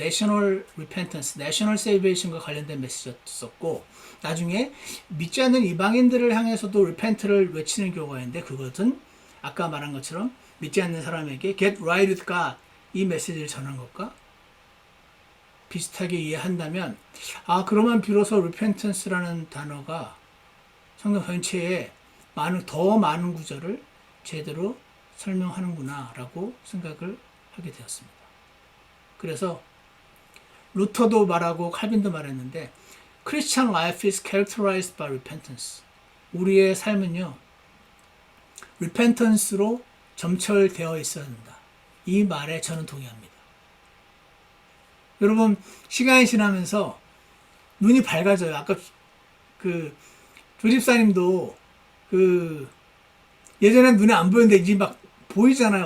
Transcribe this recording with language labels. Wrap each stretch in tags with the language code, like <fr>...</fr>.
<ko>National Repentance, National Salvation과 관련된 메시지였었고 나중에 믿지 않는 이방인들을 향해서도 repent를 외치는 경우가 있는데 그것은 아까 말한 것처럼 믿지 않는 사람에게</ko> <en>get right with God</en> <ko>이 메시지를 전한 것과 비슷하게 이해한다면 그러면 비로소 repentance라는 단어가 성경 전체에 더 많은 구절을 제대로 설명하는구나 라고 생각을 하게 되었습니다. 그래서 루터도 말하고 칼빈도 말했는데</ko> <en>Christian life is characterized by repentance.</en> <ko>우리의 삶은요 repentance로 점철되어 있어야 한다. 이 말에 저는 동의합니다. 여러분 시간이 지나면서 눈이 밝아져요. 아까 조집사님도 예전엔 눈에 안 보였는데 이제 막 보이잖아요.</ko>